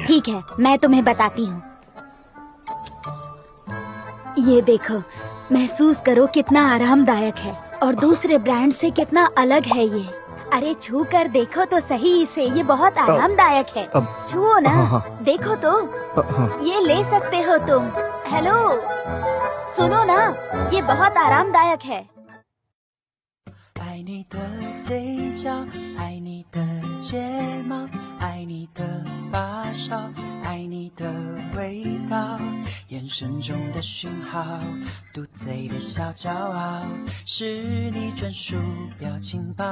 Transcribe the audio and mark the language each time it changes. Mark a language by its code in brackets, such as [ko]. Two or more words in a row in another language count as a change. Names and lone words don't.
[hi] ठीक है, मैं तुम्हें बताती हूँ। ये देखो, महसूस करो कितना आरामदायक है और दूसरे ब्रांड से कितना अलग है ये। अरे छू कर देखो तो सही इसे, ये बहुत आरामदायक है। छुओ ना। हाँ। देखो तो। ये ले सकते हो तुम। हेलो, सुनो ना, ये बहुत आरामदायक है। [zh] 爱你的嘴角，爱你的睫毛，爱爱你的发梢，爱你的味道，眼神中的讯号，嘟嘴的小骄傲，是你专属表情包。